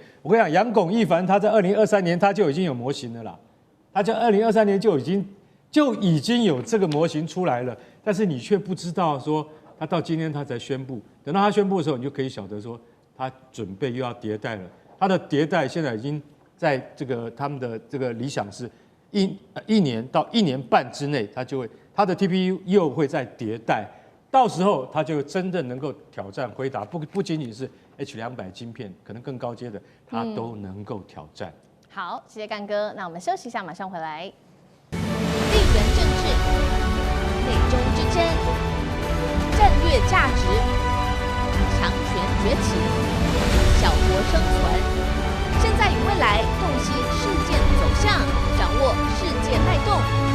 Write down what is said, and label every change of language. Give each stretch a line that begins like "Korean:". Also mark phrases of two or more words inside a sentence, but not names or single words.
Chinese: 我跟你講，楊鞏義凡他在2023年他就已經有模型了啦，他在2023年就已經有這個模型出來了，但是你卻不知道說他到今天他才宣布，等到他宣布的時候，你就可以曉得說他準備又要迭代了。它的迭代現在已經在這個他們的這個理想是一年到1年半之內，它的 TPU 又會再迭代，到時候它就真正能夠挑戰輝達，不僅僅是 H200晶片，可能更高階的它都能夠挑戰。好，謝謝幹哥，那我們休息一下，馬上回来。地緣政治、美中之爭、戰略價值、強權崛起、小國生存，現在與未來洞悉事件走向，掌握世界脈動。